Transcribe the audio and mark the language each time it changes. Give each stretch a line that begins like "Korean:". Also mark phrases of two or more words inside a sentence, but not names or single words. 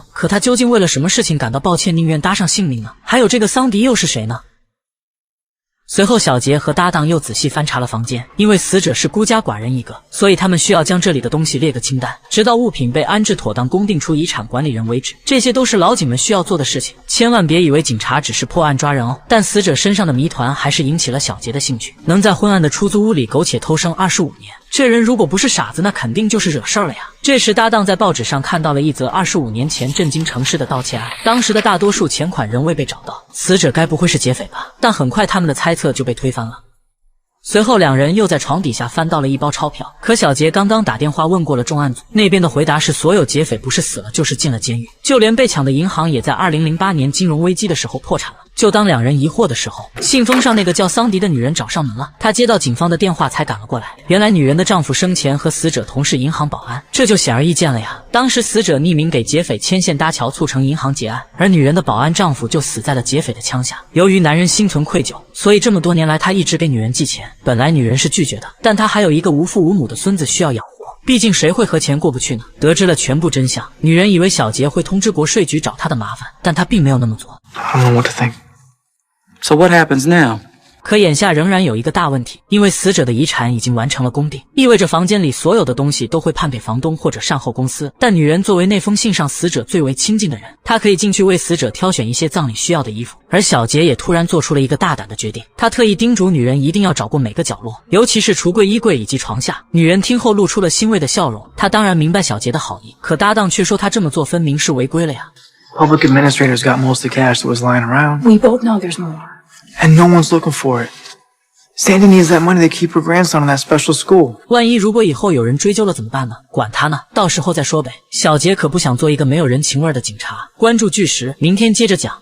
Chinese: 可他究竟為了什麼事情感到抱歉，寧願搭上性命呢？還有這個桑迪又是誰呢？隨後小杰和搭檔又仔細翻查了房間，因為死者是孤家寡人一個，所以他们需要将這裡的東西列個清單，直到物品被安置妥當公定出遺產管理人為止。這些都是老警們需要做的事情，千萬別以為警察只是破案抓人哦。但死者身上的謎團還是引起了小杰的興趣，能在昏暗的出租屋裡苟且偷生25年，這人如果不是傻子，那肯定就是惹事兒了呀。這時搭檔在報紙上看到了一則25年前震驚城市的盜竊案，當時的大多數錢款仍未被找到，死者該不會是劫匪吧？但很快他們的猜測就被推翻了。隨後两人又在床底下翻到了一包钞票，可小杰剛剛打電話問過了重案組，那邊的回答是所有劫匪不是死了就是進了監獄，就連被搶的銀行也在2008年金融危機的時候破產了。就當两人疑惑的時候，信封上那個叫桑迪的女人找上門了。她接到警方的電話才趕了過來，原來女人的丈夫生前和死者同是銀行保安，這就顯而易見了呀。當時死者匿名給劫匪牽線搭橋，促成銀行結案，而女人的保安丈夫就死在了劫匪的槍下。由於男人心存愧疚，所以這麼多年來他一直給女人寄錢。本來女人是拒絕的，但他還有一個無父無母的孫子需要養活，畢竟誰會和錢過不去呢？得知了全部真相，女人以為小杰會通知國稅局找他的麻煩，但他並沒有那麼做。
English: I don't know what to think. So what happens now?
Chinese: 可眼下仍然有一個大問題，因為死者的遺產已經完成了公定，意味着房間裡所有的東西都會判給房東或者善後公司。但女人作為那封信上死者最為親近的人，她可以進去為死者挑選一些葬禮需要的衣服。而小杰也突然做出了一個大膽的決定，他特意叮囑女人一定要找過每個角落，尤其是櫥櫃、衣櫃以及床下。女人聽後露出了欣慰的笑容，她當然明白小杰的好意，可搭檔卻說他這麼做分明是違規了呀。
English: Public administrators got most of the cash that was lying around. We both know there's more. And no one's looking for it. Sandy needs that money to keep her grandson in that special school.
Chinese: 萬一如果以後有人追究了怎麼辦呢？管他呢，到時候再說唄。小杰可不想做一個沒有人情味的警察。關注巨石，明天接着講。